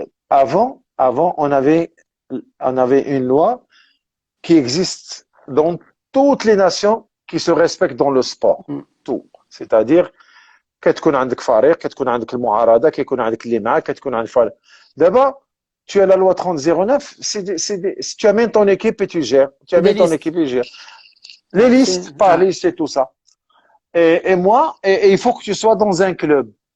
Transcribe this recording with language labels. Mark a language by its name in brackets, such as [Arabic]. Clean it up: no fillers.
[French] Avant, on avait une loi qui existe dans toutes les nations qui se respectent dans le sport. Tout. C'est-à-dire, [Arabic] كتكون عندك فريق, كتكون عندك المعارضة, كيكون عندك اللي معاك, كتكون عندك فريق. [French] D'abord, tu as la loi 3009, tu amènes ton équipe et tu gères. Tu amènes ton équipe et tu gères. Les listes, par liste et tout ça. Et moi, il faut que tu sois dans un club.